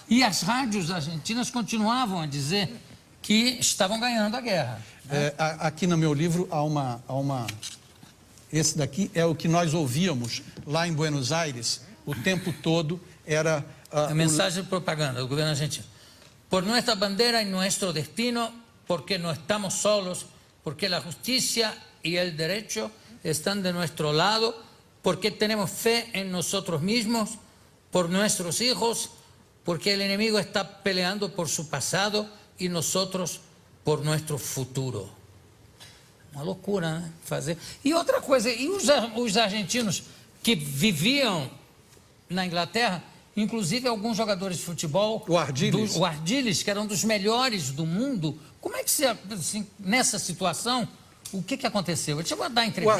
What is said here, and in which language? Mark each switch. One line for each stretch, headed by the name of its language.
Portuguese: E as rádios argentinas continuavam a dizer que estavam ganhando a guerra. Né? Aqui no meu livro há uma... Esse daqui é o que nós ouvíamos lá em Buenos Aires o tempo todo. Era a mensagem de propaganda do governo argentino.
Spanish: Por nuestra bandera y nuestro destino, porque no estamos solos, porque la justicia y el derecho están de nuestro lado, porque tenemos fe en nosotros mismos, por nuestros hijos, porque el enemigo está peleando por su pasado y nosotros por nuestro futuro.
Portuguese: Uma loucura, né? Fazer. E outra coisa, e os argentinos que viviam na Inglaterra, inclusive alguns jogadores de futebol, o Ardiles, que era um dos melhores do mundo, como é que você, assim, nessa situação, o que aconteceu? Ele chegou a dar entrevista?